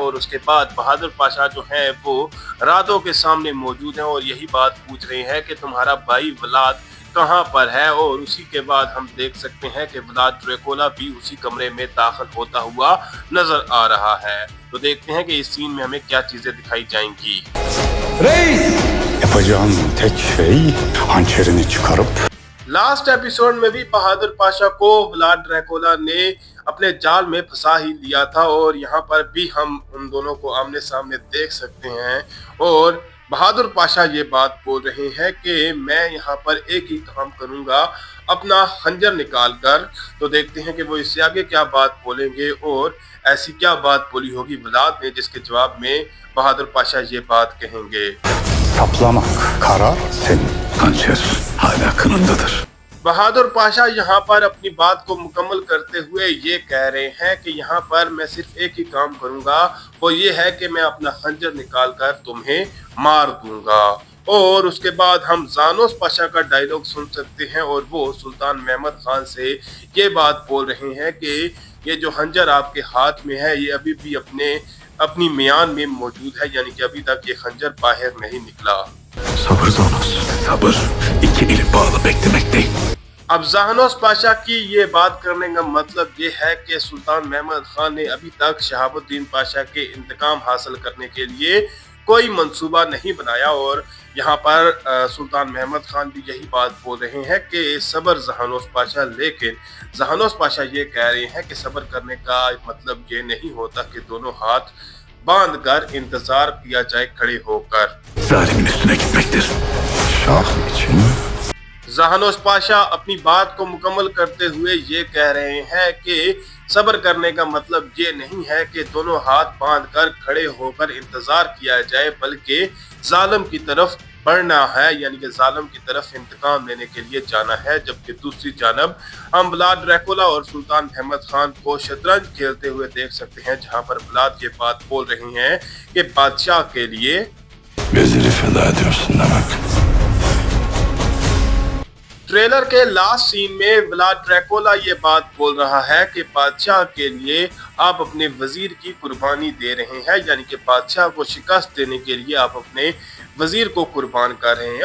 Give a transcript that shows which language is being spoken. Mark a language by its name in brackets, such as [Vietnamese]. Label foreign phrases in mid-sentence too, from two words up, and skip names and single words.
[Hindi] और उसके बाद बहादुर पाशा जो है वो रातों के सामने मौजूद हैं और यही बात पूछ रहे हैं कि तुम्हारा भाई व्लाद कहाँ पर है। और उसी के बाद हम देख सकते हैं कि व्लाद ड्रैकुला भी उसी कमरे में दाखिल होता हुआ नजर आ रहा है। तो देखते हैं कि इस सीन में हमें क्या चीजें दिखाई जाएंगी। [Turkish] Yapacağın tek şey hançerini çıkarıp [English] last episode [Hindi] में भी बहादुर पाशा को व्लाद ड्रैकुला ने अपने जाल में फंसा ही लिया था और यहाँ पर भी हम उन दोनों को आमने सामने देख सकते हैं। और बहादुर पाशा ये बात बोल रहे हैं कि मैं यहाँ पर एक ही काम करूंगा, अपना खंजर निकाल कर। तो देखते हैं कि वो इससे आगे क्या बात बोलेंगे और ऐसी क्या बात बोली होगी व्लाद ने जिसके जवाब में बहादुर पाशा ये बात कहेंगे। [Turkish] saplamak karar senin. Hançer hala kınındadır. [Hindi] बहादुर पाशा यहाँ पर अपनी बात को मुकम्मल करते हुए ये कह रहे हैं कि यहाँ पर मैं सिर्फ एक ही काम करूंगा, वो ये है कि मैं अपना खंजर निकाल कर तुम्हें मार दूंगा। और उसके बाद हम जानुस पाशा का डायलॉग सुन सकते हैं और वो सुल्तान महमद खान से ये बात बोल रहे हैं कि ये जो खंजर आपके हाथ में है ये अभी भी अपनी मियान में मौजूद है, यानी कि अभी तक ये खंजर बाहर नहीं निकला। [Turkish] Sabır Zanos. Sabır. İki eli bağlı beklemek değil. [Hindi] अब जाहनोस पाशा की ये बात करने का मतलब ये है कि सुल्तान महमद खान ने अभी तक शहाबुद्दीन पाशा के इंतकाम हासिल करने के लिए कोई मंसूबा नहीं बनाया। और यहाँ पर सुल्तान महमद खान भी यही बात बोल रहे हैं कि सब्र जाहनोस पाशा। लेकिन जाहनोस पाशा ये कह रहे हैं कि सब्र करने का मतलब ये नहीं होता कि दोनों हाथ बांध कर इंतजार किया जाए खड़े होकर। [Turkish] Zalimin üstüne gitmektir. Şah için [Hindi] जाहनोस पाशा अपनी बात को मुकम्मल करते हुए ये कह रहे हैं कि सब्र करने का मतलब ये नहीं है कि दोनों हाथ बांध कर खड़े होकर इंतजार किया जाए बल्कि जालिम की तरफ बढ़ना है, यानी कि जालिम की तरफ इंतकाम लेने के लिए जाना है। जबकि दूसरी जानब हम व्लाद ड्रैकुला और सुल्तान महमद खान को शतरंज खेलते हुए देख सकते हैं, जहां पर व्लाद ये बात बोल रहे हैं कि बादशाह के लिए [Turkish] Veziri feda ediyorsun demek. [Hindi] ट्रेलर के लास्ट सीन में व्लाद ड्रैकुला ये बात बोल रहा है कि बादशाह के लिए आप अपने वजीर की कुर्बानी दे रहे हैं, यानी कि बादशाह को शिकस्त देने के लिए आप अपने वजीर को कुर्बान कर रहे हैं।